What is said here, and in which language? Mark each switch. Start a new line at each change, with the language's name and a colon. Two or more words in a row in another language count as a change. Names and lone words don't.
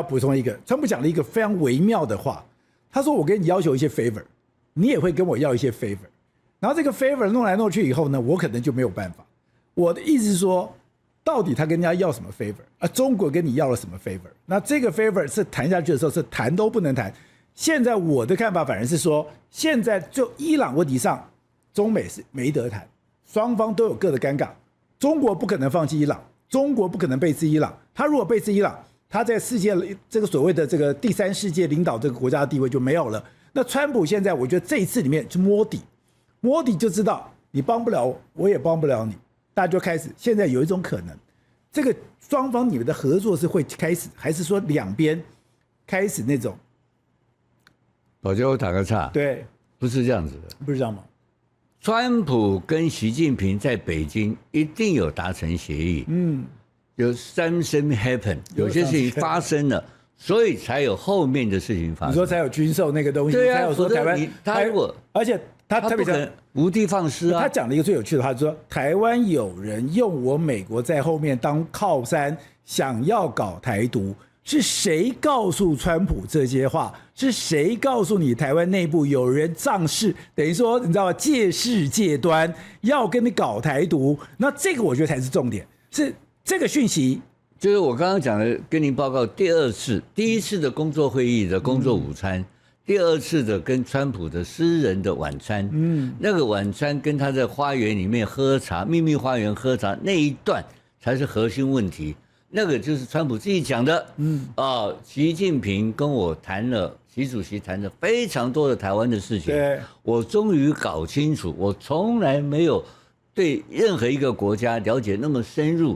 Chinese: 我要補充一個，川普講了一個非常微妙的話，他說：“我跟你要求一些 favor， 你也會跟我要一些 favor， 然後這個 favor 弄來弄去以後呢，我可能就沒有辦法。我的意思是說。”到底他跟人家要什麼 favor 啊？中國跟你要了什麼 favor？ 那這個 favor 是談下去的時候是談都不能談。現在我的看法反而是說，現在就伊朗問題上，中美是沒得談，雙方都有各的尷尬。中國不可能放棄伊朗，中國不可能背刺伊朗。他如果背刺伊朗，他在世界這個所謂的這個第三世界領導這個國家的地位就沒有了。那川普現在我覺得這一次裡面就摸底，摸底就知道你幫不了我，我也幫不了你。大家就開始，現在有一種可能，這個雙方你們的合作是會開始，還是說兩邊開始那種？寶傑，我打個岔，對，不是這樣子的，不是這樣嗎？川普跟習近平在北京一定有達成協議，有
English: something happen，
Chinese: 有些事情發生了，所以才有後面的事情發生。你說才有軍售那個東西，對啊，才有說台灣，他如果，而且他特別講無的放矢啊。他講了一個最有趣的話，就是說台灣有人用我美國在後面當靠山，想要搞台獨，是誰告訴川普這些話？是誰告訴你台灣內部有人仗勢，等於說你知道嗎？借勢借端要跟你搞台獨？那這個我覺得才是重點，是這個訊息。就是我剛剛講的，跟您報告第二次，第一次的工作會議的工作午餐。第二次的跟川普的私人的晚餐，那個晚餐跟他在花園裡面喝茶，秘密花園喝茶那一段才是核心問題。那個就是川普自己講的，習近平跟我談了，習主席談了非常多的台灣的事情，我終於搞清楚，我從來沒有對任何一個國家了解那麼深入。